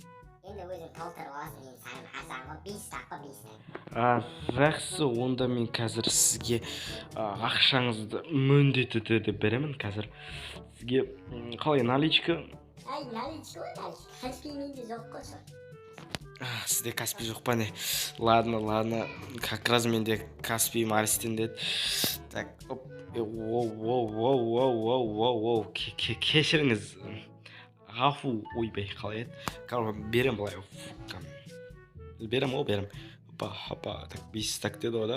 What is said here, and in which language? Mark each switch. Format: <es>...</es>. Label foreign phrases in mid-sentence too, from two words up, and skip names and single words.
<kk>Енді өзің толтырып аласың, мен саған арзанға 5 стак. Жақсы, онда мен қазір сізге ақшаңызды міндетті түрде беремін. Қазір сізге қалай, наличка? Наличка ғой, Каспий менде жоқ қой. Сізде Каспий жоқ па не?</kk> <ru>Ладно, как раз</ru> <kk>менде Каспий Марстен деді. Так, кешіріңіз. Ғафу, ойбай, қалай еді? Берем былай. Берем. Опа, так, 5 стак деді ода.</kk>